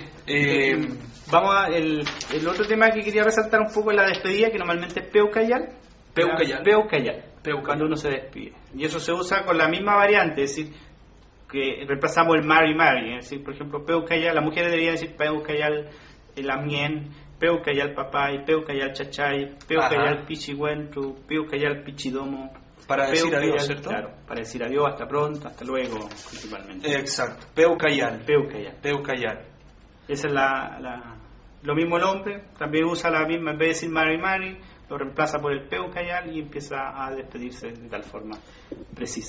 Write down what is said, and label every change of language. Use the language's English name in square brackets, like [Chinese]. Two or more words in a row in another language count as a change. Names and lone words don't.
[Spanish] Vamos a el otro tema que quería resaltar un poco es la despedida, que normalmente es Peucayal. Peucayal. Peucayal. Peucayal. Cuando uno se despide. Y eso se usa con la misma variante, es decir, que reemplazamos el [Mapuche] Mari Mari. [Spanish] Es decir, por ejemplo, Peucayal, las mujeres deberían decir [Mapuche] Peucayal Lamien, Peucayal Papay, Peucayal Chachay, Peucayal Pichihuentru, Peucayal Pichidomo. [Spanish] Para decir adiós, ¿cierto? Claro, para decir adiós, hasta pronto, hasta luego, principalmente. Exacto. Peucayal. Peucayal. Peucayal. Esa es lo mismo el hombre, también usa la misma, en vez de decir [Mapuche] Mari Mari, [Spanish] lo reemplaza por el Peucayal y empieza a despedirse de tal forma precisa.